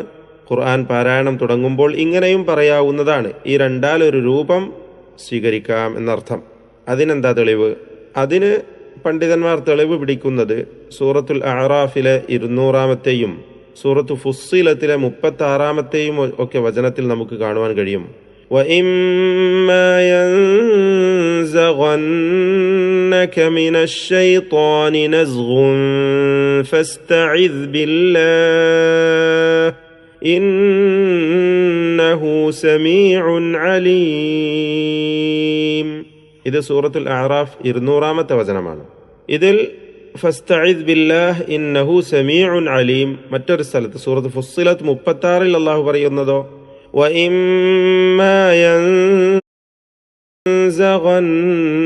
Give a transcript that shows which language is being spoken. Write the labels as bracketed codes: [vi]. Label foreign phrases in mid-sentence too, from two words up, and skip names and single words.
[ml] ഖുർആൻ പാരായണം തുടങ്ങുമ്പോൾ ഇങ്ങനെയും പറയാവുന്നതാണ്. ഈ രണ്ടാലൊരു രൂപം സ്വീകരിക്കാം എന്നർത്ഥം. അതിനെന്താ തെളിവ്? അതിന് പണ്ഡിതന്മാർ തെളിവ് പിടിക്കുന്നത് സൂറത്തുൽ അഅറാഫിലെ 200-ാമത്തെയും സൂറത്തു ഫുസ്സിലത്തിലെ 36-ാമത്തെയും ഒക്കെ വചനത്തിൽ നമുക്ക് കാണുവാൻ കഴിയും. [ar] وَإِمَّا يَنزَغَنَّكَ مِنَ الشَّيْطَانِ نَزْغٌ فَاسْتَعِذْ بِاللَّهِ إِنَّهُ سَمِيعٌ عَلِيمٌ. [ml] ഇത് സൂറത്തുൽ അഅറാഫ് 200-ാമത്തെ വചനമാണ്. ഇതിൽ [ar] فاستعذ بالله إنه سميع عليم [ml] മറ്റൊരു സ്ഥലത്ത് സൂറത്ത് ഫുസ്സിലത്ത് 36-ൽ അല്ലാഹു പറയുന്നതോ [ar] وإما ينزغن